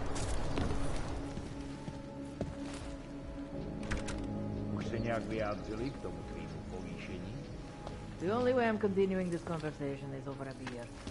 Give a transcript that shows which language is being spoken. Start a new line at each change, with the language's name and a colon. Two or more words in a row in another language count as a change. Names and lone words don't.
Czech: Už se nějak vyjádřili k tomu tvýmu povýšení?
English: The only way I'm continuing this conversation is over a beer.